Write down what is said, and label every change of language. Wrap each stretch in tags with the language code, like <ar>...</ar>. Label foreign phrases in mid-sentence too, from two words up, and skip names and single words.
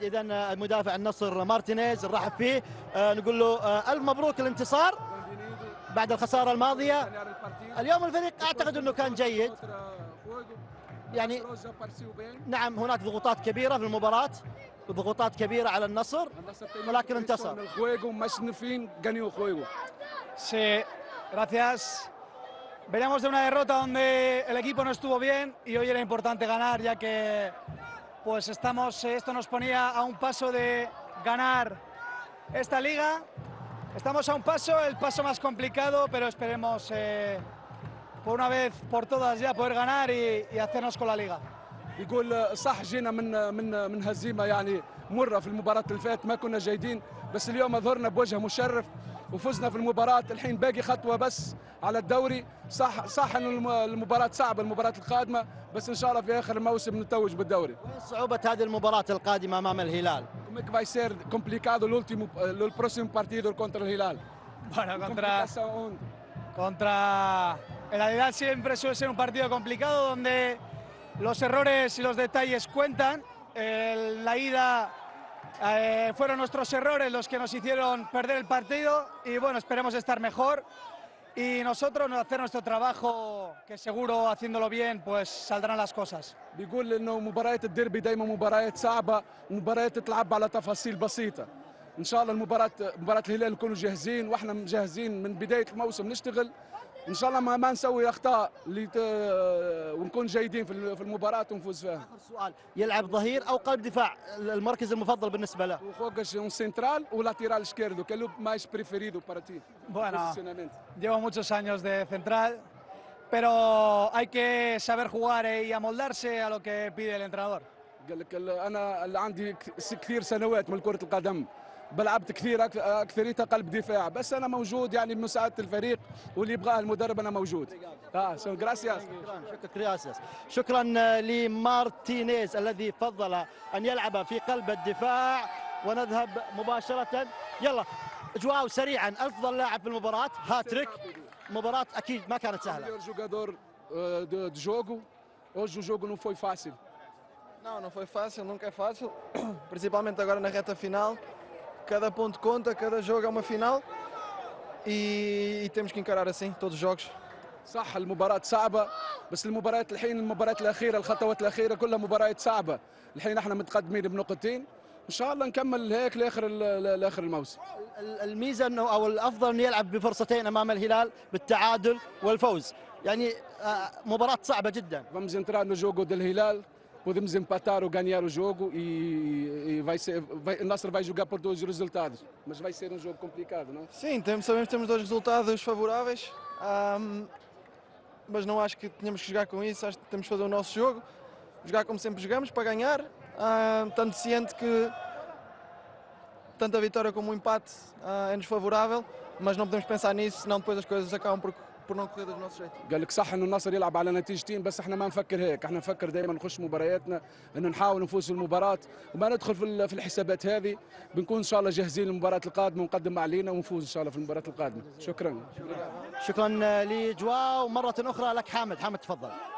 <ar>إذا المدافع النصر مارتينيز نرحب فيه، نقول له ألف مبروك الانتصار بعد الخسارة الماضية. اليوم الفريق أعتقد أنه كان جيد، يعني نعم هناك ضغوطات كبيرة في المباراة وضغوطات كبيرة على النصر، ولكن انتصر.</ar> <es>Sí, gracias. Veníamos de una derrota donde el equipo no estuvo bien y hoy era importante ganar, ya que pues esto nos ponía a un paso de ganar esta liga. Estamos a un paso, el paso más complicado, pero esperemos por una vez por todas ya poder ganar y hacernos con la liga.</es> <ar>يقول صح جينا من هزيمه يعني مره في المباراه اللي فاتت، ما كنا جيدين، بس اليوم ظهرنا بوجه مشرف وفزنا في المباراة. الحين باقي خطوة بس على الدوري. صح ان المباراة صعبة، المباراة القادمة، بس ان شاء الله في اخر الموسم نتوج بالدوري. وين صعوبة هذه المباراة القادمة أمام الهلال؟</ar> <pt>Como é que vai ser complicado</pt> <es>el próximo partido contra el Hilal? Bueno,</es> <pt>Complicação onde?</pt> <es>contra el Al-Hilal siempre suele ser un partido complicado donde los errores y los detalles cuentan. En la ida fueron nuestros errores los que nos hicieron perder el partido y bueno, esperemos estar mejor y nosotros hacer nuestro trabajo, que seguro haciéndolo bien pues saldrán las cosas.</es> <ar>بيقول انه مباريات الديربي دائما مباريات صعبة، مباريات تلعب على تفاصيل بسيطة. ان شاء الله مباراة الهلال نكونوا جاهزين، واحنا جاهزين من بداية الموسم نشتغل. ان شاء الله ما نسوي اخطاء ونكون جيدين في المباراة ونفوز فيها. آخر سؤال، يلعب ظهير أو قلب دفاع؟ المركز المفضل بالنسبة له؟</ar> <es>Juegas un central o lateral</es> <pt>esquerdo, que é o mais preferido para ti?</pt> <es>Bueno,</es> <pt>Posicionamento.</pt> <es>llevo muchos años de central, pero hay que saber jugar y amoldarse a lo que pide el entrenador.</es> <ar>قال لك انا اللي عندي كثير سنوات من كرة القدم، لعبت كثير اكثريتها قلب دفاع، بس انا موجود يعني بمساعدة الفريق واللي يبغاه المدرب انا موجود. جراسياس. شكرا لمارتينيز الذي فضل أن يلعب في قلب الدفاع. ونذهب مباشرة، يلا جواو سريعا، أفضل لاعب في المباراة، هاتريك. مباراة أكيد ما كانت سهلة.</ar> <pt>O jogador de jogo, hoje o jogo não foi fácil. Não, não foi fácil, nunca é fácil, principalmente agora na reta final. Cada ponto conta, cada jogo é uma final e temos que encarar assim todos os jogos.</pt> <ar>صح المباراة صعبة، بس المباريات الحين المباريات الأخيرة الخطوات الأخيرة كلها مباريات صعبة. الحين احنا متقدمين بنقطتين، إن شاء الله نكمل هيك لآخر الموسم. الميزة أنه أو الأفضل أن يلعب بفرصتين أمام الهلال بالتعادل والفوز، يعني مباراة صعبة جدا.</ar> <pt>Vamos entrar no jogo del Hilal, podemos empatar ou ganhar o jogo e o Nasser vai jogar por dois resultados, mas vai ser um jogo complicado, não? Sim, sabemos que temos dois resultados favoráveis, mas não acho que tenhamos que jogar com isso, acho que temos que fazer o nosso jogo, jogar como sempre jogamos para ganhar, tanto ciente que tanto a vitória como o empate é-nos favorável, mas não podemos pensar nisso, senão depois as coisas acabam por não correr do nosso jeito.</pt> <ar>قال لك صح انه النصر يلعب على نتيجتين، بس احنا ما نفكر هيك، احنا نفكر دائما نخش مبارياتنا انه نحاول نفوز في المباراة وما ندخل في الحسابات هذه. بنكون ان شاء الله جاهزين للمباراة القادمة ونقدم ما علينا ونفوز ان شاء الله في المباراة القادمة. شكرا. شكرا لجواو. مرة أخرى لك حامد تفضل.</ar>